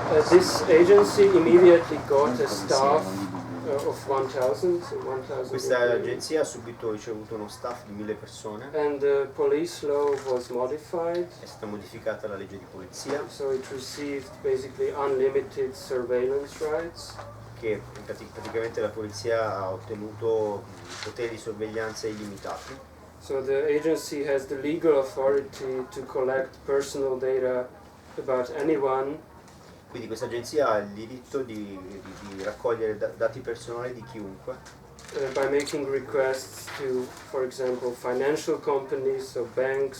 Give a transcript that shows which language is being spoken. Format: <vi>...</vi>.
<en>This agency immediately got a staff of 1,000, so 1,000</en> <it>Questa</it> <en>employees.</en> <it>agenzia ha ricevuto uno staff di 1000 persone,</it> <en>And the police law was modified,</en> <it>è stata modificata la legge di polizia,</it> <en>so it received basically unlimited surveillance rights.</en> <it>che praticamente la polizia ha ottenuto poteri di sorveglianza illimitati.</it> <en>So the agency has the legal authority to collect personal data about anyone,</en> <it>Quindi questa agenzia ha il diritto di raccogliere dati personali di chiunque,</it> <en>by making requests to, for example, financial companies, so banks,</en>